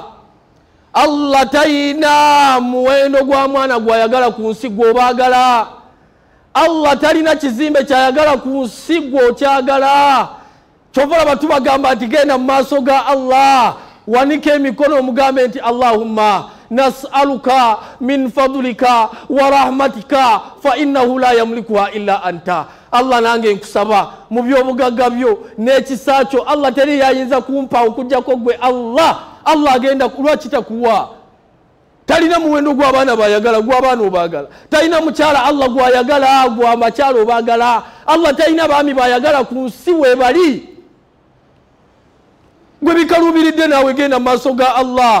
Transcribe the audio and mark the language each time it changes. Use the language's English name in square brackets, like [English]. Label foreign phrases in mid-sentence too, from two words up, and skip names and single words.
[Ganda] Allah tayina muwendo gwa mwana gwayagala ku nsi gw'obaagala. Allah talina kizimbe kyayagala ku nsi gw'okyagala. Kyova laba tubagamba nti genda mu maaso ga Allah, wanike emikono omugambe nti [Arabic] اللهم نسألك من فضلك ورحمتك فإنه لا يملكها إلا أنت. [Ganda] Allah nange nkusaba mu by'obugagga byo n'ekisa kyo, Allah teri yayinza kumpa okujjako gwe Allah. Allah agenda lwakita kuwa. Talina muwendo gw'abaana bayagala, gw'abaana obaagala. Talina mukyala Allah gw'ayagala, gw'amakyala obaagala. Allah talina baami bayagala ku nsi weebali. Gwe bikaluubiridde naawe genda mu maaso ga Allah.